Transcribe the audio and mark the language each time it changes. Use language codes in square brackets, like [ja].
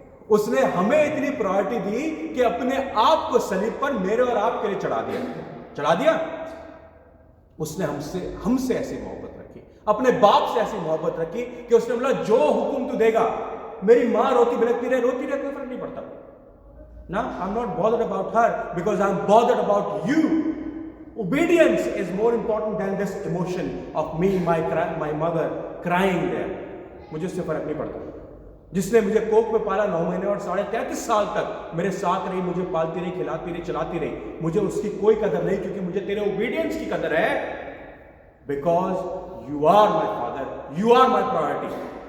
[hi] उसने हमें इतनी प्रायोरिटी दी कि अपने आप को सलीब पर मेरे और आपके लिए चढ़ा दिया। उसने हमसे ऐसी मोहब्बत रखी, अपने बाप से ऐसी मोहब्बत रखी कि उसने बोला जो हुक्म तू देगा। मेरी माँ रोती बिलखती रहे, कोई फर्क नहीं पड़ता ना, [en] I am not bothered about her because I am bothered about you. Obedience is more important than this emotion of me, my mother crying there. [hi] मुझे उससे फर्क नहीं पड़ता। जिसने मुझे कोख में पाला 9 महीने और 33.5 साल तक मेरे साथ रही, मुझे पालती रही, खिलाती रही, चलाती रही, मुझे उसकी कोई कदर नहीं, क्योंकि मुझे तेरे ओबीडियंस की कदर है। [en] Because you are my father, you are my priority.